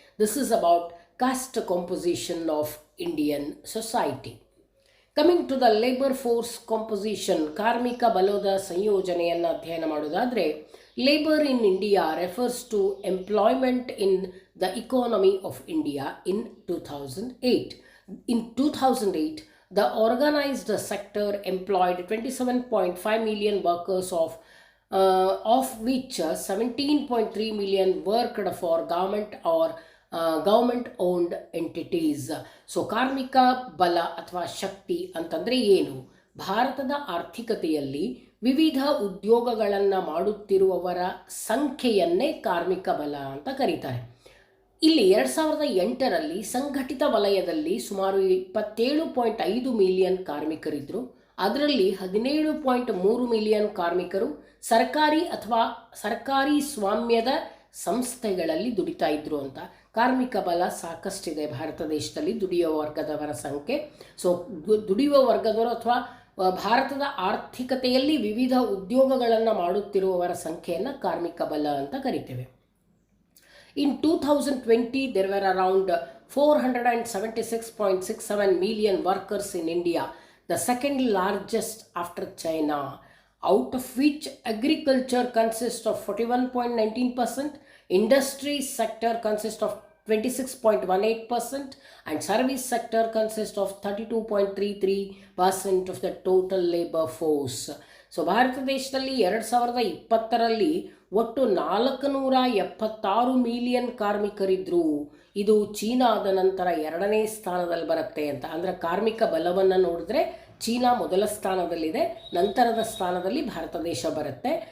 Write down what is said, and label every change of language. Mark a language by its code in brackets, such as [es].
[en] This is about caste composition of Indian society. Coming to the labour force composition, [kn] ಕಾರ್ಮಿಕ ಬಲದ ಸಂಯೋಜನೆಯನ್ನು ಅಧ್ಯಯನ ಮಾಡೋದಾದರೆ, [en] Labour in India refers to employment in the economy of India in 2008. In 2008, the organized sector employed 27.5 million workers, of which 17.3 million worked for government or government-owned entities. [kn] So ಕಾರ್ಮಿಕ ಬಲ ಅಥವಾ ಶಕ್ತಿ ಅಂತಂದರೆ ಏನು? ಭಾರತದ ಆರ್ಥಿಕತೆಯಲ್ಲಿ ವಿವಿಧ ಉದ್ಯೋಗಗಳನ್ನು ಮಾಡುತ್ತಿರುವವರ ಸಂಖ್ಯೆಯನ್ನೇ ಕಾರ್ಮಿಕ ಬಲ ಅಂತ ಕರೀತಾರೆ. ಇಲ್ಲಿ 2008ರಲ್ಲಿ ಸಂಘಟಿತ ವಲಯದಲ್ಲಿ ಸುಮಾರು 27.5 ಮಿಲಿಯನ್ ಕಾರ್ಮಿಕರಿದ್ದರು. ಅದರಲ್ಲಿ 17.3 ಮಿಲಿಯನ್ ಕಾರ್ಮಿಕರು ಸರ್ಕಾರಿ ಅಥವಾ ಸರ್ಕಾರಿ ಸ್ವಾಮ್ಯದ ಸಂಸ್ಥೆಗಳಲ್ಲಿ ದುಡಿತಾ ಇದ್ರು ಅಂತ. ಕಾರ್ಮಿಕ ಬಲ ಸಾಕಷ್ಟಿದೆ ಭಾರತ ದೇಶದಲ್ಲಿ, ದುಡಿಯುವ ವರ್ಗದವರ ಸಂಖ್ಯೆ. ಸೊ ದುಡಿಯುವ ವರ್ಗದವರು ಅಥವಾ ಭಾರತದ ಆರ್ಥಿಕತೆಯಲ್ಲಿ ವಿವಿಧ ಉದ್ಯೋಗಗಳನ್ನು ಮಾಡುತ್ತಿರುವವರ ಸಂಖ್ಯೆಯನ್ನು ಕಾರ್ಮಿಕ ಬಲ ಅಂತ ಕರಿತೇವೆ. [en] In 2020, there were around 476.67 million workers in India, the second largest after China, out of which agriculture consists of 41.19%, industry sector consists of 26.18%, and service sector consists of 32.33% of the total labor force. [kn] So Bharat ದೇಶದಲ್ಲಿ 2020ರಲ್ಲಿ ಒಟ್ಟು 476 million ಕಾರ್ಮಿಕರಿದ್ದರು. ಇದು ಚೀನಾದ ನಂತರ 2ನೇ ಸ್ಥಾನದಲ್ಲಿ ಬರುತ್ತೆ ಅಂತ. ಅಂದರೆ ಕಾರ್ಮಿಕ ಬಲವನ್ನು ನೋಡಿದ್ರೆ ಚೀನಾ ಮೊದಲ ಸ್ಥಾನದಲ್ಲಿದೆ, ನಂತರದ ಸ್ಥಾನದಲ್ಲಿ ಭಾರತ ದೇಶ ಬರುತ್ತೆ.